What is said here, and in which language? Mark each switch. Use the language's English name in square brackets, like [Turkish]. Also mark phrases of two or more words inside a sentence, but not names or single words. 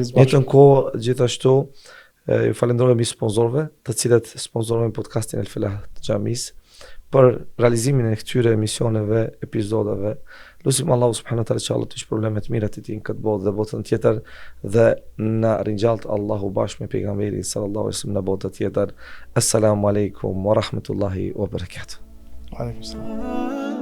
[Albanian] Në të kohë gjithashtu ju falenderojmë sponsorëve, të cilët sponsorojnë podcastin El Felah të Xhamis për realizimin e këtyre emisioneve, episodave. Lusim Allahu [Arabic] سبحانه وتعالى [Albanian] që Allah të shpërblej probleme të mira të tij në këtë botë dhe botën tjetër dhe na ringjalt Allahu bashkë me pejgamberin [Arabic] صلى الله عليه وسلم [Albanian] në botën tjetër. [Arabic] السلام عليكم ورحمة الله وبركاته. عليكم السلام.